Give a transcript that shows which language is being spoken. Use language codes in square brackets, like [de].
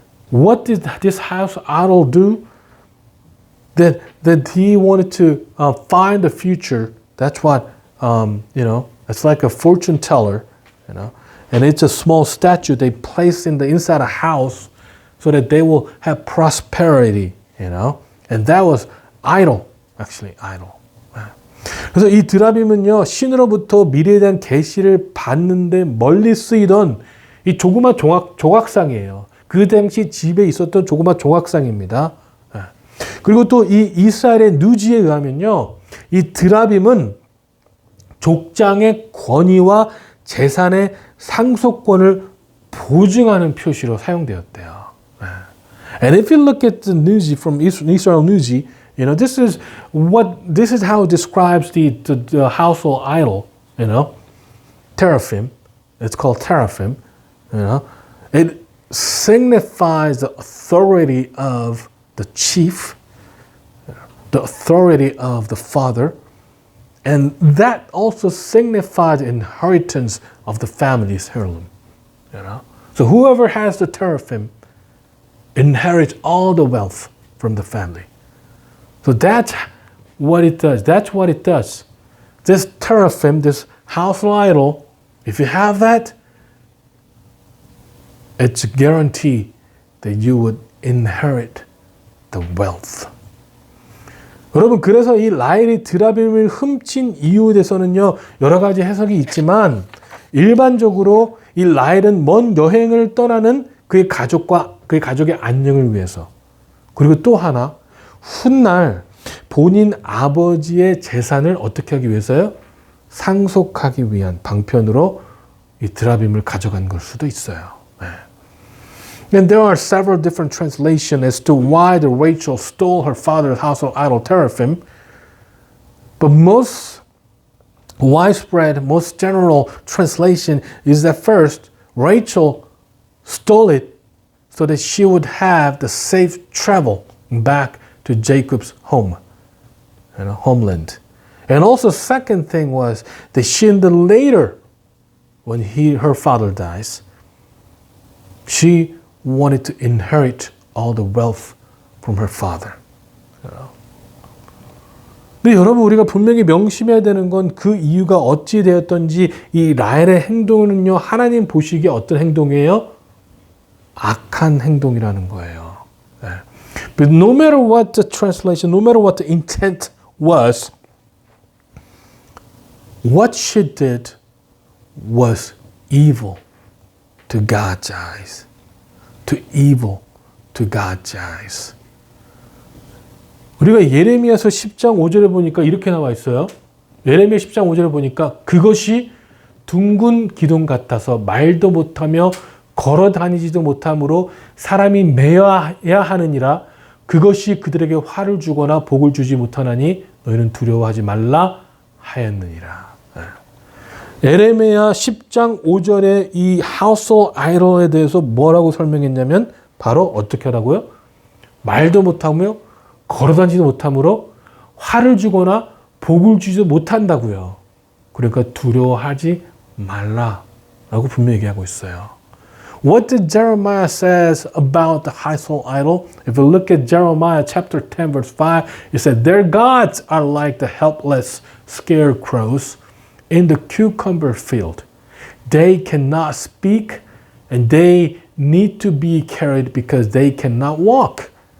[en] What did this household idol do? That he wanted to find the future. That's what it's like a fortune teller. And it's a small statue they place inside a house. So that they will have prosperity, and that was idol, actually idol. [ko] 그래서 이 드라빔은요 신으로부터 미래에 대한 계시를 받는데 멀리 쓰이던 이 조그만 조각상이에요. 그 당시 집에 있었던 조그만 조각상입니다. 그리고 또 이 이스라엘의 누지에 의하면요, 이 드라빔은 족장의 권위와 재산의 상속권을 보증하는 표시로 사용되었대요. [en] And if you look at the Nuzi from Israel Nuzi, this is how it describes the household idol, teraphim. It's called teraphim. It signifies the authority of the chief, the authority of the father, and that also signifies inheritance of the family's heirloom. So whoever has the teraphim inherits all the wealth from the family. So that's what it does. That's what it does. This teraphim, this household idol, if you have that, it's a guarantee that you would inherit the wealth. [ko] 여러분, 그래서 이 라헬이 드라빔을 훔친 이유에 대해서는요, 여러 가지 해석이 있지만, 일반적으로 이 라헬은 먼 여행을 떠나는 그의 가족의 안녕을 위해서, 그리고 또 하나 훗날 본인 아버지의 재산을 어떻게 하기 위해서요? 상속하기 위한 방편으로 이 드라빔을 가져간 걸 수도 있어요. [en] And there are several different translations as to why the Rachel stole her father's household idol teraphim, but most widespread, most general translation is that first, Rachel stole it so that she would have the safe travel back to Jacob's home, homeland. And also second thing was that she later, when her father dies, she wanted to inherit all the wealth from her father. [ko] 근데 여러분 우리가 분명히 명심해야 되는 건 그 이유가 어찌 되었던지 이 라헬의 행동은요 하나님 보시기에 어떤 행동이에요? 악한 행동이라는 거예요. [en] But no matter what the translation, no matter what the intent was, what she did was evil to God's eyes. To evil to God's eyes. [ko] 우리가 예레미야서 10장 5절에 보니까 이렇게 나와 있어요. 예레미야 10장 5절에 보니까 그것이 둥근 기둥 같아서 말도 못하며 걸어 다니지도 못하므로 사람이 매여야 하느니라. 그것이 그들에게 화를 주거나 복을 주지 못하나니 너희는 두려워하지 말라 하였느니라. 예레미야 10장 5절에 이 household idol에 대해서 뭐라고 설명했냐면 바로 어떻게 하라고요? 말도 못하며 걸어다니지도 못하므로 화를 주거나 복을 주지도 못한다고요. 그러니까 두려워하지 말라라고 분명히 얘기하고 있어요. [en] What did Jeremiah says about the household idol? If you look at Jeremiah chapter 10 verse 5, it said, their gods are like the helpless scarecrows in the cucumber field. They cannot speak and they need to be carried because they cannot walk.